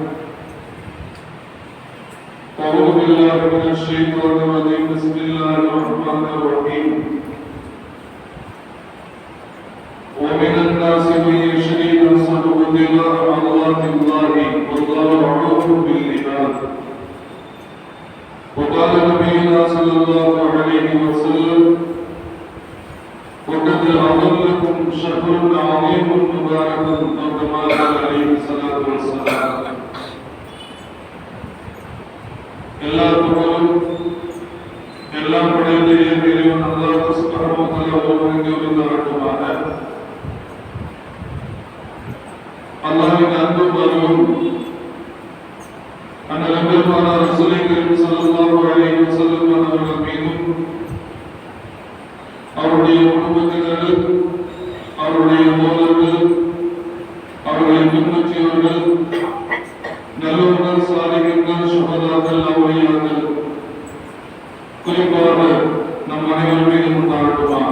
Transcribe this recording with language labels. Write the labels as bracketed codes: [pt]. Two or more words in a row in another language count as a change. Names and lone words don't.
[ar] أعوذ بالله من الشيطان الرجيم بسم الله الرحمن الرحيم ومن الناس من يشري نفسه ابتغاء مرضات الله والله رؤوف بالعباد وقال نبينا صلى الله عليه وسلم وقد أضلكم شهر عظيم مبارك أو كما قال عليه الصلاة والسلام [ta] எல்லாரும் எல்லாம் படைத்த இறைவன் அல்லாஹ் [ar] سبحانه وتعالى [ta] ஒருவனுக்கு உரித்தாகட்டுமாக. அல்லாஹ்வின் அன்பும் அருளும் அண்ணல் பெருமானார் [ar] رسول كريم صلى الله عليه وسلم [ta] அவர்கள் மீதும் அவருடைய குடும்பத்தினர் அவருடைய தோழர்கள் அவர்களை பின்பற்றியவர்கள் நல்லவர்கள் சாலிஹீன்கள் சுஹதாக்கள் அவுலியாக்கள் குறிப்பாக நம் அனைவர் மீதும் உண்டாகட்டுமாக.